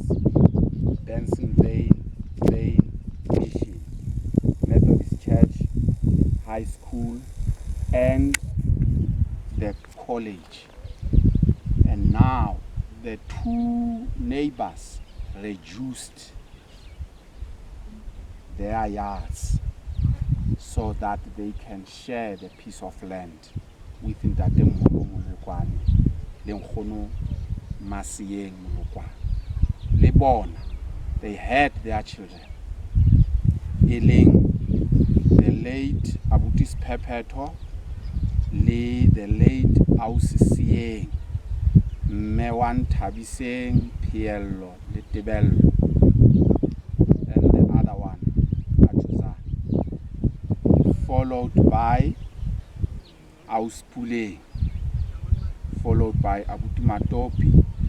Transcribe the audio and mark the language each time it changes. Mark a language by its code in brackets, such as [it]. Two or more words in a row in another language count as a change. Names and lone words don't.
[en] Bensonvale Mission, Methodist Church, high school, and the college. And now the two neighbors reduced their yards so that they can share the piece of land within that Molokwane, [st] le nkgono Masiyeng Molokwane. Le bona, [en] they had their children. The late Abutis Pepeto, the late Ausisieng, Mewan Tabiseng, Piello, [st] le Tebello, [en] and the other one, Achuza, followed by Auspule, followed by Abutimatopi.